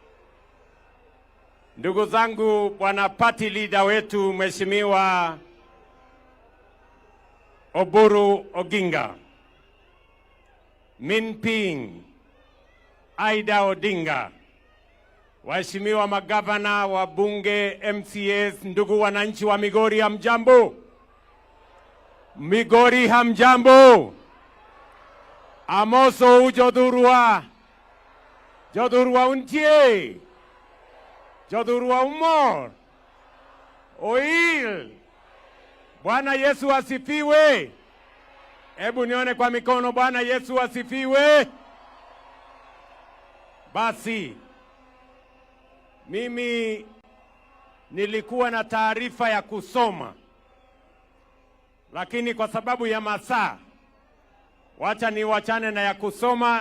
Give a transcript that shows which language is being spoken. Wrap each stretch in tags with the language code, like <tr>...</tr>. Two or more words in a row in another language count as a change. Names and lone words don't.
<sw>Ndugu zangu, bwana party leader wetu Mheshimiwa Oburu Oginga, Min Piny, Aida Odinga, waheshimiwa magavana, wabunge, MCAs, ndugu wananchi wa Migori, hamjambo? Migori hamjambo?</sw> <luo>Amoso ujodurua. Jodurua untie. Jodurua umor.</luo> <sw>Oil. Bwana Yesu asifiwe. Hebu nione kwa mikono. Bwana Yesu asifiwe. Basi mimi nilikuwa na taarifa ya kusoma, lakini kwa sababu ya masaa, wacha niwachane na ya kusoma.</sw>